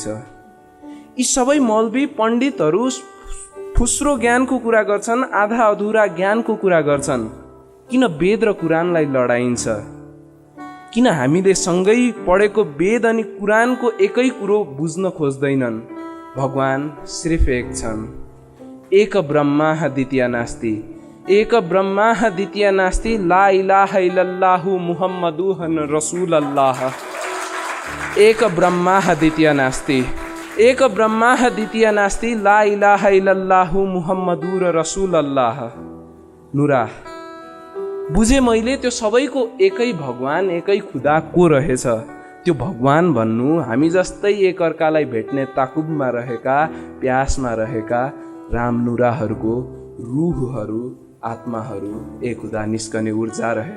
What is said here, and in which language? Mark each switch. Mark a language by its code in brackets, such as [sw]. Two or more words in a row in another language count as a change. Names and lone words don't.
[ne] यी सबै मौलवी पण्डितहरू फुस्रो ज्ञानको कुरा गर्छन्, आधा अधुरा ज्ञानको कुरा गर्छन्। किन वेद र कुरानलाई लडाइन्छ? किन हामीले सँगै पढेको वेद अनि कुरानको एकै कुरो बुझ्न खोज्दैनन्? भगवान सिर्फ एक छन्, [sa] एक ब्रह्मा द्वितीय नास्ति, एक ब्रह्मा द्वितीय नास्ति, [ar] لا إله إلا الله محمد رسول الله. [sa] एक ब्रह्मा द्वितीय नास्ति, एक ब्रह्मा द्वितीय नास्ति, [ar] لا إله إلا الله محمد رسول الله. [ne] नुरा, बुझे मैले त्यो सबैको एकै भगवान, एकै खुदा को रहेछ। त्यो भगवान भन्नु हामी जस्तै एकअर्कालाई भेट्ने ताकुबमा रहेका, प्यासमा रहेका रामनुराहरूको रुहहरू, आत्माहरू एक हुँदा निस्कने ऊर्जा रहेछ।